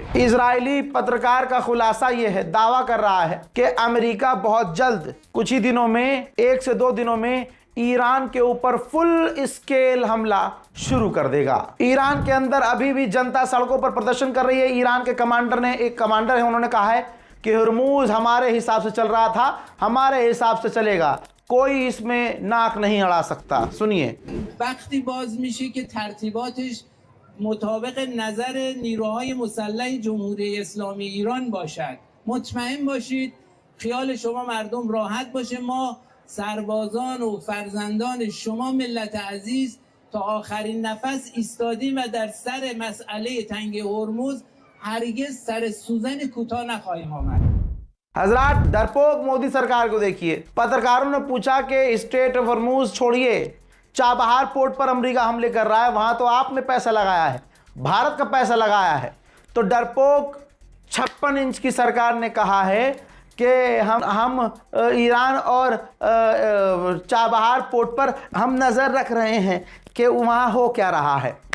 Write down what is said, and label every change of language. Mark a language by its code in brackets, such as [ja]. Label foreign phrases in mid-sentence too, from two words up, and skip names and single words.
[hi] इजरायली पत्रकार का खुलासा यह है, दावा कर रहा है कि अमेरिका बहुत जल्द, कुछ ही दिनों में, 1 से 2 दिनों में ईरान के ऊपर [en] full scale [hi] हमला शुरू कर देगा। ईरान के अंदर अभी भी जनता सड़कों पर प्रदर्शन कर रही है। ईरान के कमांडर ने, एक कमांडर है, उन्होंने कहा है कि हॉर्मुज हमारे हिसाब से चल रहा था, हमारे हिसाब से चलेगा, कोई इसमें नाक नहीं अड़ा सकता। सुनिए, [fa] वقتی باز میشه که ترتیباتش مطابق نظر نیروهای مسلح جمهوری اسلامی ایران باشد، مطمئن باشید خیال شما مردم راحت باشه ما سربازان و فرزندان شما ملت عزیز تا آخرین نفس ایستادیم و در سر مسئله تنگ هرمز هرگز سر سوزن کوتاه نخواهیم آمد. [hi] हजरात डरपोक मोदी सरकार को देखिए। पत्रकारों ने पूछा कि स्ट्रेट ऑफ हॉर्मुज छोड़िए, चाबहार पोर्ट पर अमेरिका हमले कर रहा है, वहां तो आपने पैसा लगाया है, भारत का पैसा लगाया है। तो डरपोक 56 इंच की सरकार ने कहा है कि हम ईरान और चाबहार पोर्ट पर हम नज़र रख रहे हैं कि वहाँ हो क्या रहा है।